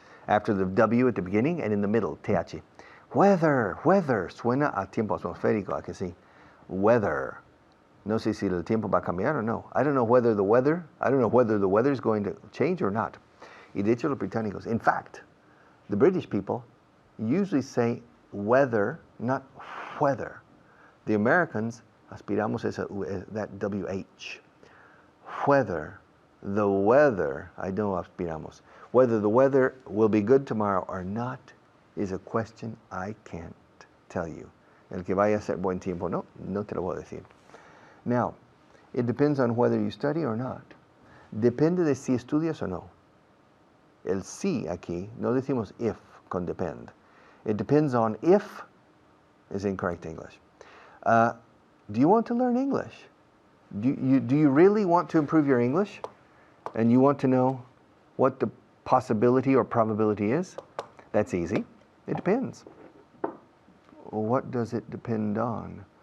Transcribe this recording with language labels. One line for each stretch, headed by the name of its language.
English: After the W at the beginning and in the middle, T-H. Weather.
Spanish: Suena a tiempo atmosférico, ¿a que sí?
English: Weather.
Spanish: No sé si el tiempo va a cambiar o no.
English: I don't know whether the weather is going to change or not.
Spanish: Y de hecho los británicos.
English: In fact, the British people usually say weather, not weather. The Americans
Spanish: aspiramos
English: that WH. Whether the weather, I know
Spanish: aspiramos.
English: Whether the weather will be good tomorrow or not is a question I can't tell you.
Spanish: El que vaya a ser buen tiempo, no te lo voy a decir.
English: Now, it depends on whether you study or not.
Spanish: Depende de si estudias o no. El sí aquí, no decimos if con depend.
English: It depends on if is incorrect English. Do you want to learn English? Do you really want to improve your English? And you want to know what the possibility or probability is? That's easy. It depends. What does it depend on?